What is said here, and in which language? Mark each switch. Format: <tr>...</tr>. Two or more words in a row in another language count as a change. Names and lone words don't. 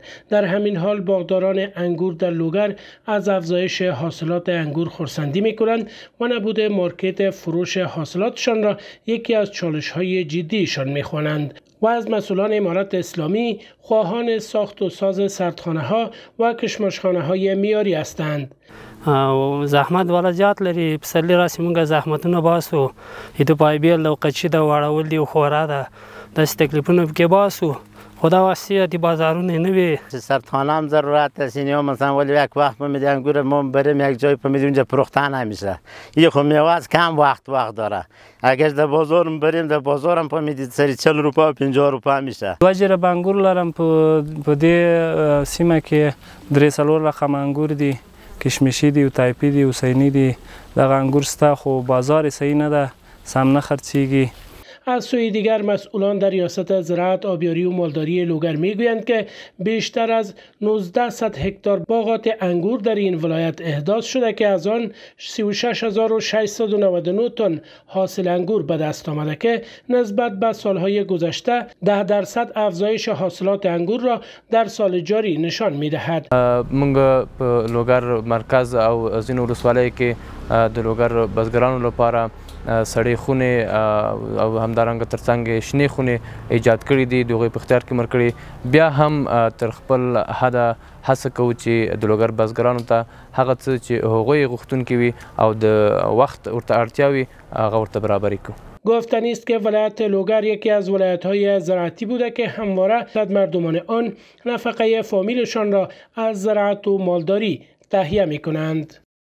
<fa>در همین حال باغداران انگور در لوگر از افزایش حاصلات انگور خرسندی می‌کنند و نبود مارکت فروش حاصلاتشان را یکی از چالش‌های جدیشان می‌خوانند و از مسئولان امارت اسلامی خواهان ساخت و ساز سردخانه‌ها و کشمشخانه‌های معیاری هستند.</fa> <ps>زحمت والا زیات لري پسرلی راسي مونږه زحمتونه باسو د پایبیل او قچي د واړول دي خورا ده داسې تکلیفونه پکې باسو خدا واسه د بازارونه نه وي</ps> <fa>سردخانه هم ضرورت است اینجا مثلا ولی یک وقت ما میدیم انگور ما بریم یک جای میدیم اونجا فروخته نمیشه این خب میوه از کم وقت داره اگر در بازار بریم در بازار هم میدید سری 40 روپا 50 روپا میشه</fa> <ps>واجر بنگور لرم په دې سیمه کې 3 رقم انګور دي کشمشی دی و تایپی دی و حسینی دی دغه انگور ستا خو بازار صحیح نه ده سم نه خرڅیږي.</ps> <fa>از سوی دیگر مسئولان در ریاست زراعت، آبیاری و مالداری لوگر میگویند که بیشتر از 1900 هکتار باغات انگور در این ولایت احداث شده که از آن 36699 تن حاصل انگور به دست آمده که نسبت به سالهای گذشته 10% افزایش حاصلات انگور را در سال جاری نشان میدهد.</fa> <ps>موږ په لوگر مرکز او ځینو ولسوالیو کې د لوگر بزګرانو لپاره سړې خونې او همدارنګه ترڅنګ شنې خونې ایجاد کړي دي د هغوی په اختیار کې ورکړي بیا هم تر خپل حده هڅه کوو چې د لوگر بزګرانو ته هغه څه چې هغوی غوښتونکي وي او د وخت ورته اړتیا وي هغه ورته برابري کوو.</ps> <fa>گفتنی است که ولایت لوگر یکی از ولایت‌های زراعتی بوده که همواره مردمان آن نفقه فامیلشان را از زراعت و مالداری تهیه می‌کنند.</fa>